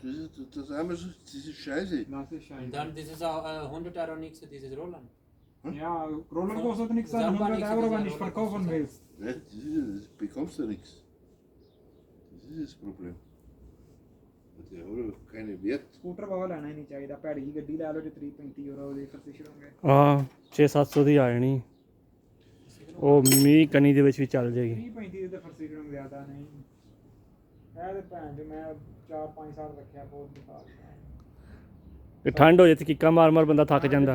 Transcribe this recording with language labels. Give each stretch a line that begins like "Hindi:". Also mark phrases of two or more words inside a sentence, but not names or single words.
German: das haben wir so, das ist scheiße. Das ist Und ein. dann, das ist auch 100 Euro nichts, dieses Rollern. Ja, Roller kostet nichts, Sag mal 100 nichts, Euro, dieser wenn ich Roller verkaufen kostet willst. Ja, das bekommst du nichts. Das ist das Problem. Der hat keinen Wert.
Punjabi: ਸਕੂਟਰ ਬਹੁਤ ਲੈਣਾ ਹੀ ਨਹੀਂ ਚਾਹੀਦਾ ਭੈੜੀ ਜਿਹੀ ਗੱਡੀ ਲੈ ਲਓ ਜੇ 30-35 ਯੂਰੋ ਦੀ ਫਰਸੀਸ਼ਰੋਂਗੇ ਹਾਂ 6-700 ਦੀ ਆ ਜਾਣੀ ਉਹ ਮੀਂਹ ਕਣੀ ਦੇ ਵਿੱਚ ਵੀ ਚੱਲ ਜਾਏਗੀ 30-35 ਦੀ ਤਾਂ ਫਰਸੀਸ਼ਰੋਂਗ ਜ਼ਿਆਦਾ ਨਹੀਂ ਇਹ ਤੇ ਭੈਣ ਜੀ ਮੈਂ 4-5 ਸਾਲ ਰੱਖਿਆ ਬਹੁਤ ਬੇਕਾਰ ਕਿ ਠੰਡ ਹੋ ਜੇ ਤੇ ਕਿੱਕਾਂ ਮਾਰ ਮਾਰ ਬੰਦਾ ਥੱਕ ਜਾਂਦਾ